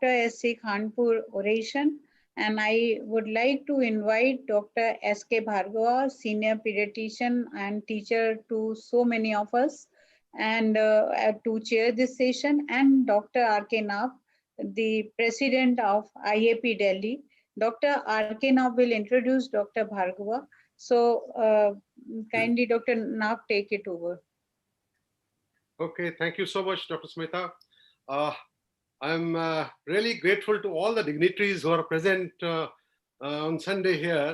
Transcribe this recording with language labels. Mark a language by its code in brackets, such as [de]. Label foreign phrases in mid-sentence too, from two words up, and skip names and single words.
[en] S.C. Khanpur oration. And I would like to invite Dr. S.K. Bhargava, senior pediatrician and teacher to so many of us, and to chair this session, and Dr. R.K. Nath, the president of IAP Delhi. Dr. R.K. Nath will introduce Dr. Bhargava. So kindly, Dr. Nath, take it over. Okay, thank you so much, Dr. Smita. I'm really grateful to all the dignitaries who are present on Sunday here.